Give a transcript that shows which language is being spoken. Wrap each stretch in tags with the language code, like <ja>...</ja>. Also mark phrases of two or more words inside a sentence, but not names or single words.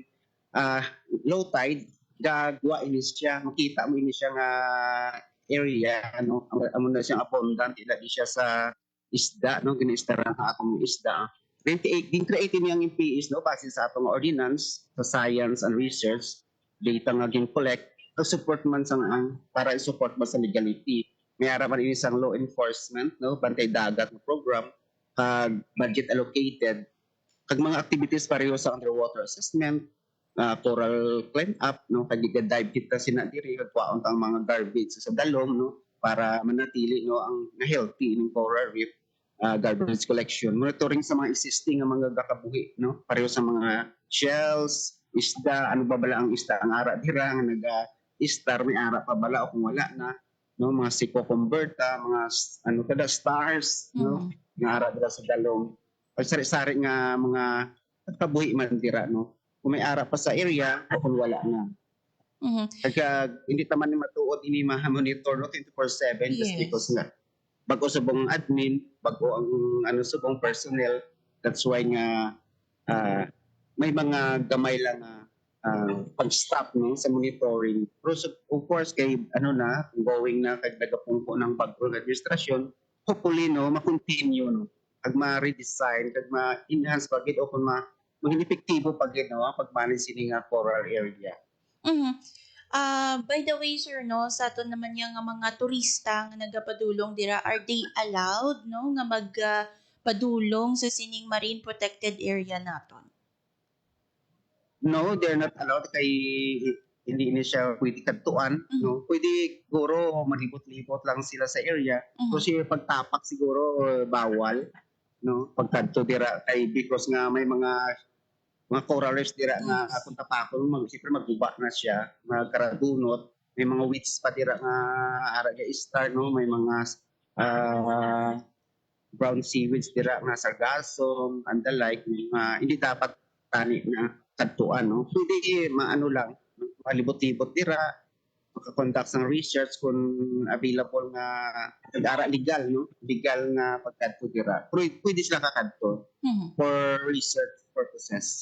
<en>low tide</en> <hil>gagwa ini siya, makita mo ini siya nga area, no, amo na siyang abundant, ila di siya sa isda, no, giniistaran ang atong isda. 28 din create niyang MPEs, no, base sa atong ordinance sa</hil> <en>science and research data</en> <hil>nga gin collect</hil> <en>to support</en> <hil>man sa para i-support man sa legality. May ara man ini sang</hil> <en>law enforcement,</en> <hil>no, bantay dagat na program,</hil> <en>budget allocated,</en> <hil>kag mga activities pareho sa</hil> <en>underwater assessment, coral clean up,</en> <hil>no, kag dive kita sina diri kag kwaon ang mga garbage sa dalom, no, para manatili, no, ang healthy ning</hil> <en>coral reef, garbage collection, monitoring</en> <hil>sa mga existing nga mga gakabuhi, no, pareho sa mga shells, isda, ano ba bala ang isda ang ara dira nga naga-star, may ara pa bala o kung wala na, no, mga siko-converta, mga ano kada stars, no, nga ara dira sa dalom, o sari-sari nga mga kabuhi man dira, no, kung may ara pa sa area o kung wala na. Kaya hindi taman ni matuod ini ma-monitor, no, 24/7</hil> <en>just because</en> <hil>nga bago subong admin, bago ang subong personnel,</hil> <en>that's why</en> <hil>nga may mga gamay lang pag-stop, no, sa monitoring. Pero</hil> <en>of course</en> <hil>kay going na kag nagapungko ng bagong administrasyon, hopefully, no, ma-continue, no, kag ma-redesign, kag ma-enhance pagid o kung maging epektibo pagid, no, pag-manage sini nga coral area.</hil> <en>By the way,</en> <hil>sir, no, sa aton naman yung mga turista nga nagapadulong dira,</hil> <en>are they allowed,</en> <hil>no, nga magpadulong sa sining</hil> <en>marine protected area</en> <hil>naton? No,</hil> <en>they're not allowed</en> <hil>kay hindi siya pwede kadtuan, no. Pwede siguro malibot-libot lang sila sa area. Kasi pagtapak siguro bawal, no, pagkadto dira kay because nga may mga</hil> <en>coral reefs</en> <hil>dira nga kung tapakon siyempre magguba na siya, magkaradunot, may mga weeds pa dira nga ara ga star, no, may mga</hil> <en>brown seaweeds</en> <hil>dira nga sargassum</hil> <en>and the like,</en> <hil>hindi dapat tani na kadtuan, no. Pwede maano lang, malibot-libot dira, makakonduct ng research kung available nga ara legal, no, legal nga pagkadto dira. Pero pwede sila kakadto</hil> <en>for research purposes.</en>